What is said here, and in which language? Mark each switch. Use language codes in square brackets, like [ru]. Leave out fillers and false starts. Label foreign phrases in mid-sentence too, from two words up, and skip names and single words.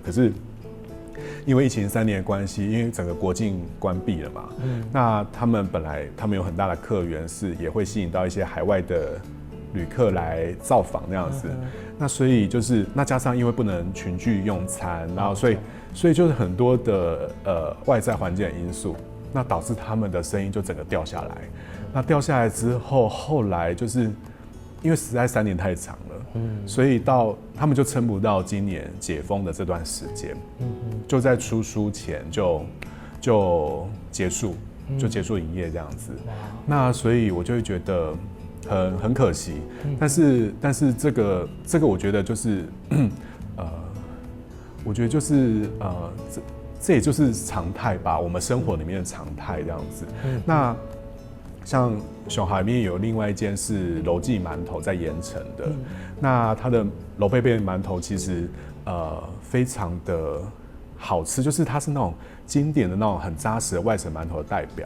[zh] 可是因為疫情3年的關係，因為整個國境關閉了嘛，那他們有很大的客源，是也會吸引到一些海外的旅客來造訪那樣子。那所以就是那加上因為不能群聚用餐，然後所以就是很多的外在環境的因素，那導致他們的生意就整個掉下來。那掉下來之後，後來就是因為實在3年太長了，所以到他們就撐不到今年解封的這段時間，就在出書前就結束營業這樣子。那所以我就會覺得很可惜，但是這個我覺得就是我覺得就是這也就是常態吧，我們生活裡面的常態這樣子。那像上海裡面有另外一間是樓記饅頭在鹽埕的，那它的樓貝貝饅頭其實非常的好吃，就是它是那種經典的那種很扎實的外省饅頭的代表。